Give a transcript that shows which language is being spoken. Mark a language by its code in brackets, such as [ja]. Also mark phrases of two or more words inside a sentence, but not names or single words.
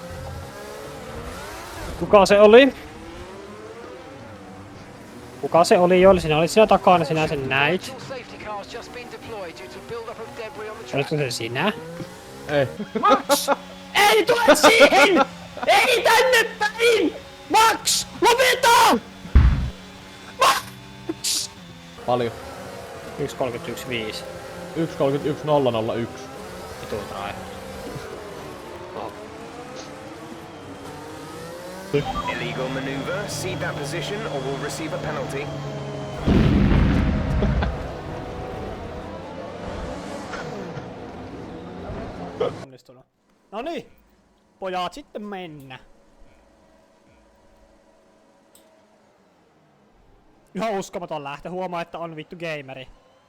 [fi] Kuka se oli? Kuka se oli, Joel? Sinä olit siinä takana, sinä sen näit. [en] Safety cars just been deployed due to build-up of debris on the track. [fi] Olitko se sinä? Ei. Max! Ei tule siihen! Ei tänne päin! Max! Lopeta! Max! Paljon. 1.31.5. 1.31.001. Vitu trai. [en] Illegal maneuver, cede that position or will receive a penalty. [fi] Onnistunut. Noniin! Pojat sitten mennä. Ihan uskomaton lähtö, huomaa että on vittu gameri.